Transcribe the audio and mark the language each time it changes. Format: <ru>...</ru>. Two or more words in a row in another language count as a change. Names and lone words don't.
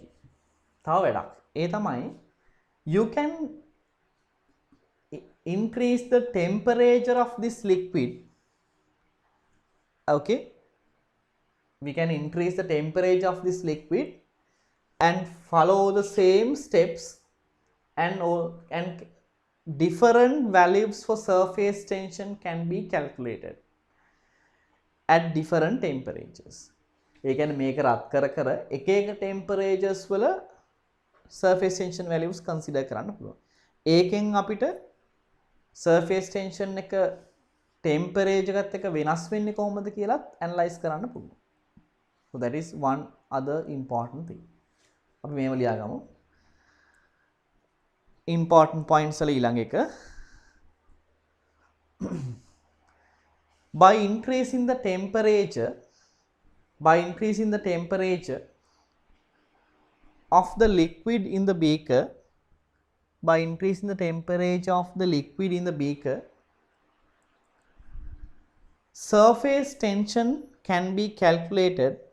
<si>තව වැඩක්. ඒ තමයි</si> <en>you can increase the temperature of this liquid. Okay, we can increase the temperature of this liquid and follow the same steps and different values for surface tension can be calculated at different temperatures.</en> <si>ඒ කියන්නේ මේක රත් කර එක එක temperatures වල</si> <en>surface tension values consider</en> <si>කරන්න පුළුවන්. ඒකෙන් අපිට</si> <en>surface tension</en> <si>එක temperature එකත් එක්ක වෙනස් වෙන්නේ කොහොමද කියලාත් analyze කරන්න පුළුවන්.</si> <en>So that is one other important thing.</en> <si>අපි මේව ලියාගමු.</si> <en>important points</en> <si>වල ඊළඟ එක</si> <en>by increasing the temperature of the liquid in the beaker, surface tension can be calculated</en>